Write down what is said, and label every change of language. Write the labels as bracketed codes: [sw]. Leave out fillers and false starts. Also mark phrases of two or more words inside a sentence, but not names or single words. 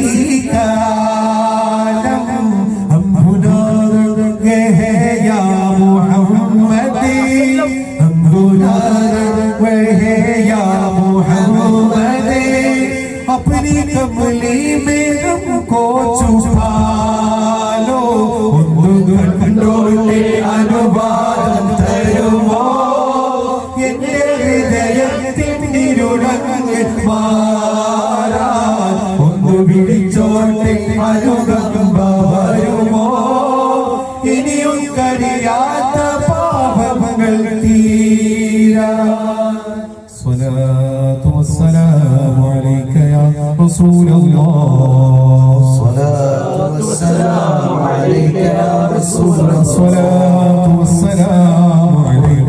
[hi] का आलम हम गुनाहगार हैं या मोहम्मद हम गुनाहगार हैं या मोहम्मद अपनी कमली में हमको छुपा लो [ml] കണ്ടോട്ടെ അനുവാദം തരുമോ എന്റെ ഹൃദയത്തിനിരുടങ്ങ് മാറാൻ ഒന്ന് വിളിച്ചോട്ടെ അനുകമ്പ വരുമോ ഇനിയും കഴിയാത്ത പാപങ്ങൾ തീരാ [ar] صلاة والسلام عليك يا رسول الله صلاة والسلام عليك يا رسول الله صلاة والسلام عليك